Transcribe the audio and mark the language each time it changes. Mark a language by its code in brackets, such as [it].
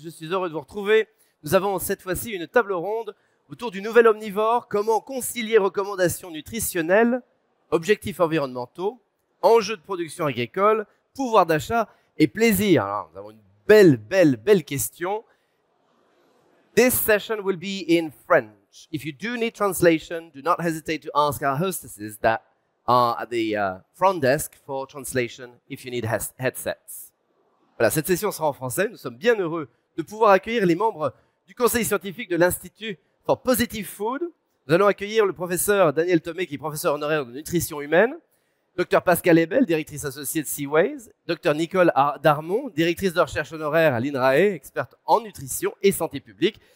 [fr] Je suis heureux de vous retrouver. Nous avons cette fois-ci une table ronde autour du nouvel omnivore. Comment concilier recommandations nutritionnelles, objectifs environnementaux, enjeux de production agricole, pouvoir d'achat et plaisir. Alors, nous avons une belle question. [en] This session will be in French. If you do need translation, do not hesitate to ask our hostesses that are at the front desk for translation if you need headsets. [fr] Voilà, cette session sera en français. Nous sommes bien heureux de pouvoir accueillir les membres du conseil scientifique de l'Institut for Positive Food. Nous allons accueillir le professeur Daniel Thomé, qui est professeur honoraire de nutrition humaine, Dr Pascal Ebel, directrice associée de Seaways, Dr Nicole Darmon, directrice de recherche honoraire à l'INRAE, experte en nutrition et santé publique.